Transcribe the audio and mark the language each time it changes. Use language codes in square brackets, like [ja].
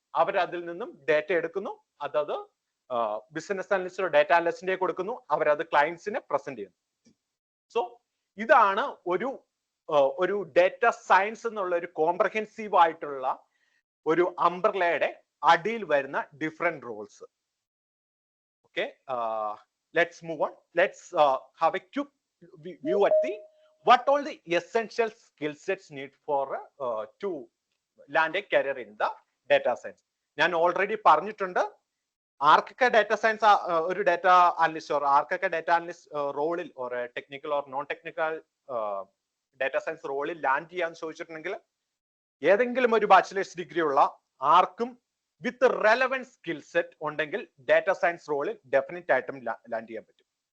[ml] അവർ അതിൽ നിന്നും ഡാറ്റ എടുക്കുന്നു, അതത് ബിസിനസ് അനലിസ്റ്റോ ഡാറ്റ അനലിസ്റ്റിന്റെ കൊടുക്കുന്നു, അവരത് ക്ലയൻസിന് പ്രസന്റ് ചെയ്യുന്നു. സോ ഇതാണ് ഒരു ഡാറ്റ സയൻസ് എന്നുള്ള ഒരു കോംപ്രഹെൻസീവ് ആയിട്ടുള്ള ഒരു അംബ്രലയുടെ അടിയിൽ വരുന്ന different Rolls. [en] Okay, let's move on. Let's have a quick view at the what all the essential skill sets need for to land a career in the data science. [ml] ഞാൻ already പറഞ്ഞിട്ടുണ്ട് ആർക്കൊക്കെ data science ഒരു data analyst or ആർക്കൊക്കെ data analyst റോളിൽ or technical or non technical data science റോളിൽ land ചെയ്യാന്ന് ചോദിച്ചിട്ടുണ്ടെങ്കിൽ ഏതെങ്കിലും ഒരു ബാച്ചിലേഴ്സ് ഡിഗ്രി ഉള്ള ആർക്കും [en] with relevant skill set [ml] ഉണ്ടെങ്കിൽ ഡാറ്റ സയൻസ് റോളിൽ ഡെഫിനറ്റ് ആയിട്ടും ലാൻഡ് ചെയ്യാൻ പറ്റും.